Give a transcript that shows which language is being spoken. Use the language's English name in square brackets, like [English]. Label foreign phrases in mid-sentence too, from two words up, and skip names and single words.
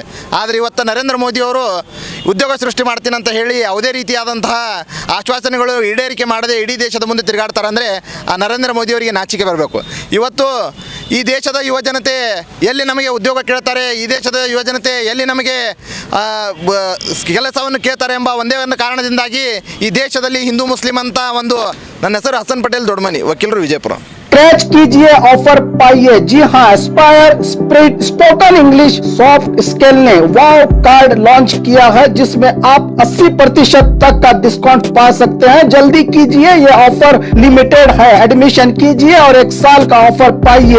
[Kannada] ಆದರೆ ಇವತ್ತು ನರೇಂದ್ರ ಮೋದಿಯವರು ಉದ್ಯೋಗ ಸೃಷ್ಟಿ ಮಾಡ್ತೀನಿ ಅಂತ ಹೇಳಿ ಯಾವುದೇ ರೀತಿಯಾದಂತಹ ಆಶ್ವಾಸನೆಗಳು ಈಡೇರಿಕೆ ಮಾಡದೆ ಇಡೀ ದೇಶದ ಮುಂದೆ ತಿರುಗಾಡ್ತಾರೆ ಅಂದರೆ ಆ ನರೇಂದ್ರ ಮೋದಿಯವರಿಗೆ ನಾಚಿಕೆ ಬರಬೇಕು. ಇವತ್ತು ಈ ದೇಶದ ಯುವಜನತೆ ಎಲ್ಲಿ ನಮಗೆ ಉದ್ಯೋಗ ಕೇಳ್ತಾರೆ, ಈ ದೇಶದ ಯುವಜನತೆ ಎಲ್ಲಿ ನಮಗೆ ಕೆಲಸವನ್ನು ಕೇಳ್ತಾರೆ ಎಂಬ ಒಂದೇ ಒಂದು ಕಾರಣದಿಂದಾಗಿ ಈ ದೇಶದಲ್ಲಿ ಹಿಂದೂ ಮುಸ್ಲಿಂ ಅಂತ ಒಂದು, ನನ್ನ ಹೆಸರು ಹಸನ್ ಪಟೇಲ್ ದೊಡ್ಡಮನಿ, ವಕೀಲರು ವಿಜಯಪುರ. [Hindi] कैच कीजिए, ऑफर पाइए. जी हाँ, एस्पायर स्प्रिट स्पोकन इंग्लिश सॉफ्ट स्किल ने वाव कार्ड लॉन्च किया है, जिसमें आप 80% तक का डिस्काउंट पा सकते हैं. जल्दी कीजिए, ये [English] offer limited [Hindi] है. एडमिशन कीजिए और 1 साल का ऑफर पाइए.